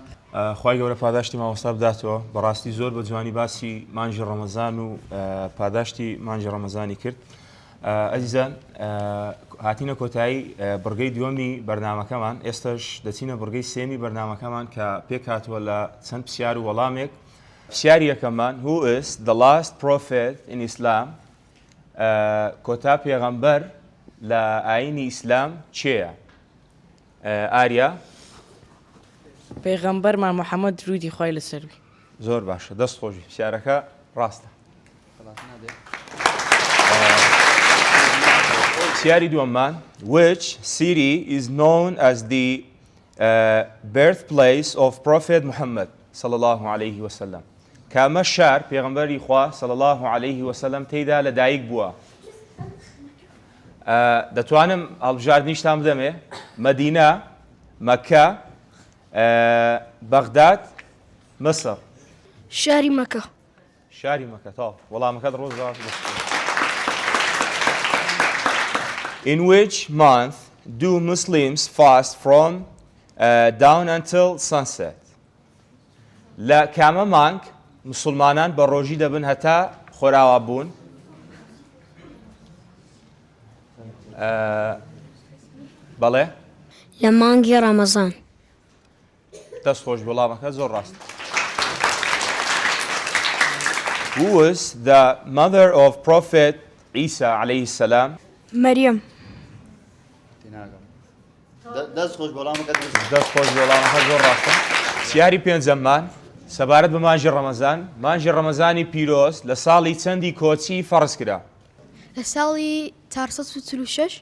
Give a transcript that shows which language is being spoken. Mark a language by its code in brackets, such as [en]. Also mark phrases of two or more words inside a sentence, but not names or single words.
[ckb] خوای گەورە پاداشتی ماوەستا بداتەوە بەڕاستی زۆر بە جوانی باسی مانگی ڕەمەزان و پاداشتی مانگی ڕەمەزانی کرد ئەزیزان هاتینە کۆتایی بڕگەی دووەمی بەرنامەکەمان ئێستاش دەچینە بڕگەی سێمی بەرنامەکەمان کە پێک هاتووە لە چەند پرسیار و وەڵامێک پرسیاری یەکەممان [en] who is the last prophet in Islam [ckb] کۆتا پێغەمبەر لە ئاینی ئیسلام چێیە ئاریا پێغەمبەرمان محەممەد درودی خوای لەسەر بی زۆر باشە دەست خۆشی پرسیارەکە ڕاستە پرسیاری دووەممان [en] which city is known as the birthplace of Prophet Muhammad [ar] صلى الله عليه وسلم [ckb] کامە شار پێغەمبەری خوا [ar] صلى الله عليه وسلم [ckb] تێیدا لەدایک بووە دەتوانم هەڵبژاردنیشتان بدەمێ مەدینە مەکە بەغداد مەسر شاری مەکە مەکە تاڵ وەڵامەکەت ڕۆژ [en] In which month do Muslims fast from down until sunset? [ckb] لە کامە مانگ مسلمانان بە ڕۆژی دەبن هەتا خۆراوە بوون بەڵێ لە مانگی ڕەمەزان دەست خۆش وەڵامەکە زۆر ڕاست [en] Who was the mother of Prophet Isa [ar] عليه السلام [ckb] مەریەم دەست خۆش وەڵامەکە زۆر ڕاستە پرسیاری پێنجەممان سەبارەت بە مانگی ڕەمەزان مانگی ڕەمەزانی پیرۆز لە ساڵی چەندی کۆچی فەرز کرا لە ساڵی 446